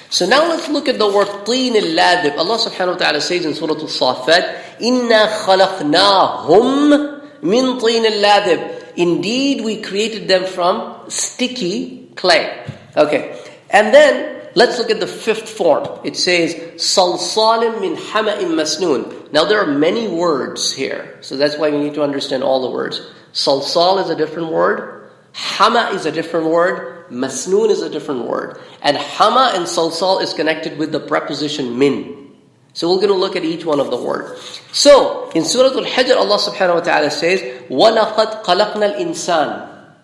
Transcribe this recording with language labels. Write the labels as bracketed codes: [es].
[en] So now let's look at the word teenil ladhib. Allah subhanahu wa ta'ala says in Surah Al-Safat, [ar] إِنَّا خَلَقْنَاهُمْ مِنْ teenil ladhib. [en] Indeed, we created them from sticky clay. Okay. And then, let's look at the 5th form. It says, [ar] صَلْصَالٍ مِّنْ حَمَإٍ مَسْنُونٍ. [en] Now there are many words here. So that's why we need to understand all the words. Salsal is a different word. Hama is a different word. Masnoon is a different word. And Hama and Salsal is connected with the preposition min. So we're going to look at each one of the words. So, in Surah Al-Hijr, Allah subhanahu wa ta'ala says, [ar] وَلَقَدْ قَلَقْنَا الْإِنسَانِ.